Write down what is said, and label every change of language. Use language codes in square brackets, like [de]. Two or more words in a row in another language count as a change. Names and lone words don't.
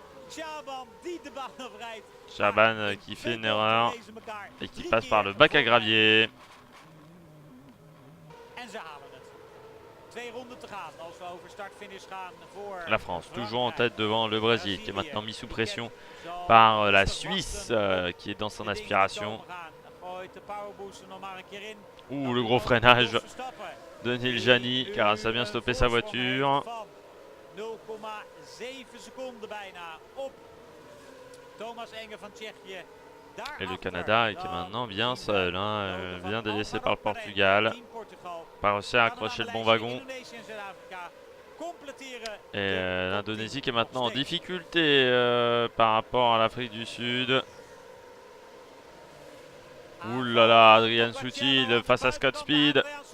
[fr] Chaban qui fait une erreur et qui passe par le bac à gravier. La France toujours en tête devant le Brésil qui est maintenant mis sous pression par la Suisse qui est dans son aspiration. [nl] gooit de powerbooster nog maar een keer in. [fr] Ouh, le gros freinage de Neil Jani, car ça a bien stoppé sa voiture. [nl] 0,7 seconden bijna op Thomas Enge van Tsjechië. [fr] Et le Canada qui est maintenant bien seul, bien délaissé par le Portugal. Pas réussi à accrocher le bon wagon. Et l'Indonésie qui est maintenant en difficulté par rapport à l'Afrique du Sud. Ouh là là, Adrian Sutil face à Scott Speed.